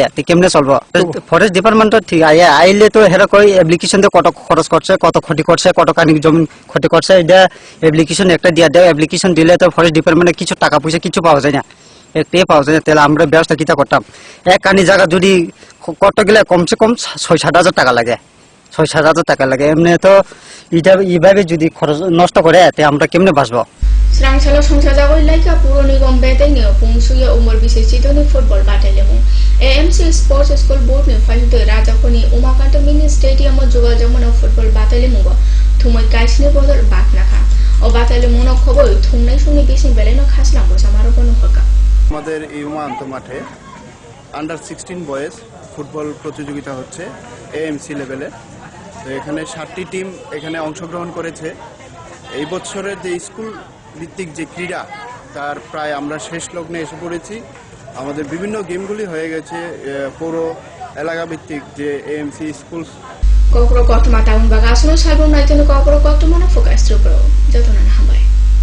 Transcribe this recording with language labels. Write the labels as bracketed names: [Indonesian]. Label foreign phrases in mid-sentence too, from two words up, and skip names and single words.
[Bangla] কেমনে চলবো ফরেস্ট ডিপার্টমেন্ট ঠিক আইলে তো হেরা কই অ্যাপ্লিকেশন কত খরচ করছে কত ক্ষতি করছে কত কানি জমি ক্ষতি করছে এটা অ্যাপ্লিকেশন একটা দিয়ে দেয় অ্যাপ্লিকেশন দিলে তো ফরেস্ট ডিপার্টমেন্টে কিছু টাকা পয়সা কিছু পাওয়া যায় না একটাই পাওয়া যায় না তাহলে আমরা ব্যবস্থা কিতা করতাম এক কানি জায়গা যদি করতে গেলে কমসে কম ৬-৭ হাজার টাকা লাগে ৬-৭ হাজার টাকা লাগে এমনি তো এটা এইভাবে যদি খরচ নষ্ট করে তে আমরা কেমনে বাঁচবো [Kok Borok] Srangsalo songsajago laika puro nigom beteng pungsuya umur bisi chitoni football batelemu AMC Sports School Board ni fajuto rajakoni umakanta mini stadium joga jamona football batelemu go thumoi kaisni bodol baknakha o batelemu no khobor thumnai suni bisi beleno khaslam bo samaro kono hoka [Bangla] আমাদের এই উমান্ত মাঠে আন্ডার 16 বয়েজ ফুটবল প্রতিযোগিতা হচ্ছে এএমসি লেভেলে তো এখানে 7টি টিম এখানে অংশগ্রহণ করেছে এই বছরের যে স্কুল ভিত্তিক যে ক্রীড়া তার প্রায় আমরা শেষ লগ্নে এসে পড়েছি আমাদের বিভিন্ন গেমগুলি হয়ে গেছে পৌর এলাকা ভিত্তিক যে এএমসি স্কুল [Kok Borok] kokro kotma taun baga asno salbon naiteno kokro kotma na fokas trupro jatona na hambai